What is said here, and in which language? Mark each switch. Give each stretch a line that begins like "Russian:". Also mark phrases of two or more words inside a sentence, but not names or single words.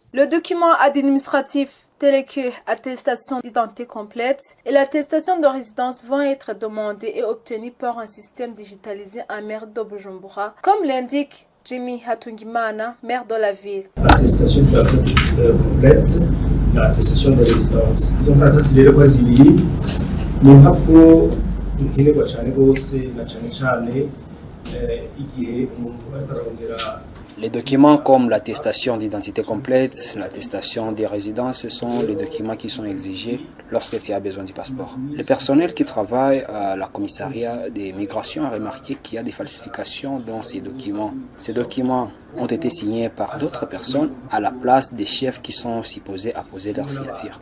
French: Le document administratif tel que attestation d'identité complète et l'attestation de résidence vont être demandés et obtenus par un système digitalisé en maire de Bujumbura, comme l'indique Jimmy Hatungimana, maire de la ville. L'attestation d'identité complète, l'attestation de résidence.
Rundi: Izo nkaratasi rero kwa zibiri ni impapuro nkenerwa cyane gose na cyane igihe umuntu ariko ararondera.
French: Les documents comme l'attestation d'identité complète, l'attestation des résidences sont les documents qui sont exigés lorsque tu as besoin du passeport. Le personnel qui travaille à la commissariat des migrations a remarqué qu'il y a des falsifications dans ces documents. Ces documents ont été signés par d'autres personnes à la place des chefs qui sont supposés apposer leur signature.